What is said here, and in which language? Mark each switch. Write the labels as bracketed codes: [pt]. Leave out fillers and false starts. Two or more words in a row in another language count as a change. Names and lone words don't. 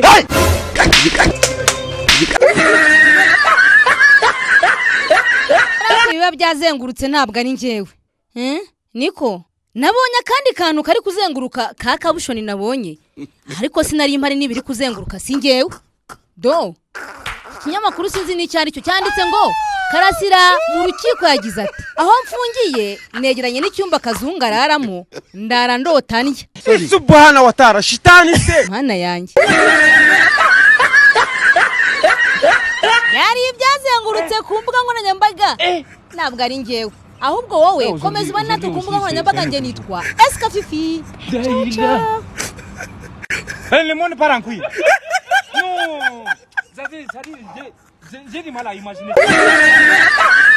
[rw] biba byazengurutse ntabwo ari njyewe niko nabonye akandi kantu kari kuzenguruka ka kabushoni nabonye ariko sinari impari nibiri kuzenguruka si njyewe do ikinyamakuru sinzi n'icyo ari cyo cyanditse ngo Karasira mu rukiko yagize ati aho mfungiye negeranye n'icyumba kazungu araramo ndara ndota ndya [ar] سبحانه وتعالى shitani se [rw] mwana yanjye yari ibyazengurutse ku mbuga nkoranyambaga ntabwo ari njyewe ahubwo wowe komeza ubane natwe ku mbuga nkoranyambaga njye nitwa Eska Fifi [fr] le monde part en couille non ça dit j'ai du mal à imaginer